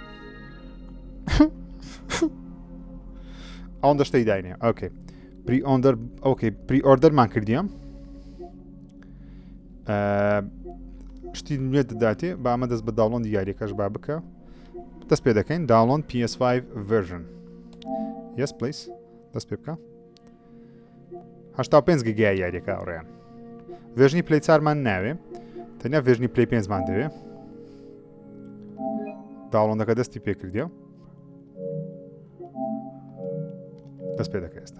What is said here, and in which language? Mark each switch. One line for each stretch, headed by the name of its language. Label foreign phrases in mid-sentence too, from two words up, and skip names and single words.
Central Kurdish: ئەوەن دەشتەی داینێ ئۆکەی پری ئۆندەر ئۆکەی پری ئۆردەرمان کردیە شتی نوێت دەداتێ با ئەمە دەست بە داوڵۆن دیاریەکەش با بکە دەست پێ دەکەین داوڵۆن
English: PS5 version yes please
Central Kurdish: دەست پێ بکە 85 گیگای یاریەکە ئەوڕێیان ڤێژنی پلەی 4مان ناوێ تەنیا ڤێژنی پلەی 5مان دەوێ داوڵۆندەکە دەستی پێکردیە دەست پێ دەکە ئێستا